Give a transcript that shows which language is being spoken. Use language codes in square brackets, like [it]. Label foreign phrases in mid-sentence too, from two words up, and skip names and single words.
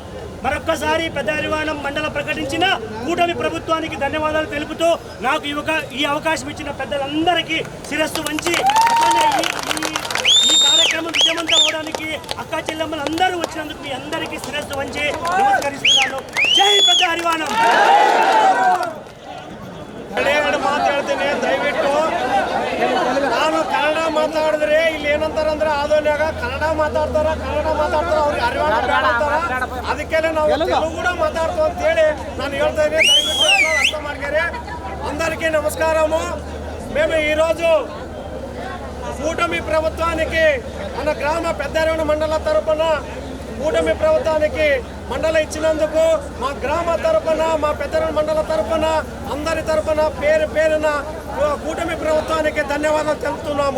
[te] మరొక్కసారి పెద్ద హరివాణం మండలం ప్రకటించిన కూటమి ప్రభుత్వానికి ధన్యవాదాలు తెలుపుతూ నాకు ఈ అవకాశం ఇచ్చిన పెద్దలందరికీ శిరస్సు వంచి, ఈ కార్యక్రమం విజయవంతం అవడానికి అక్కా చెల్లెమ్మలు అందరూ వచ్చినందుకు మీ అందరికీ శిరస్సు వంచి నమస్కరిస్తున్నాను. జై పెద్ద హరివాణం. [kn] ಮಾತಾಡ್ತೀನಿ ದಯವಿಟ್ಟು. ನಾನು ಕನ್ನಡ ಮಾತಾಡಿದ್ರೆ ಇಲ್ಲಿ ಏನಂತಾರ ಅಂದ್ರೆ ಆದೋನ್ಯಾಗ ಕನ್ನಡ ಮಾತಾಡ್ತಾರ ಅವ್ರಿಗೆ ಹರಿವಾಣ ಬೇಡ ಅಂತಾರ. ಅದಕ್ಕೆ ನಾವು [te] తెలుగు కూడా మాట్లాడుతాం [kn] ಅಂತ ಹೇಳಿ ನಾನು ಹೇಳ್ತಾ ಇದ್ದೀನಿ. ದಯವಿಟ್ಟು ಅರ್ಥ ಮಾಡ್ಕೊರಿ. [te] అందరికీ నమస్కారము. మేము ఈరోజు కూటమి ప్రభుత్వానికి మన గ్రామ పెద్ద హరివాణం మండల తరపున కూటమి ప్రభుత్వానికి మండలం ఇచ్చినందుకు మా గ్రామ తరపున, మా పెద్ద మండల తరపున, అందరి తరపున పేరున కూటమి ప్రభుత్వానికి ధన్యవాదాలు తెలుపుతున్నాము.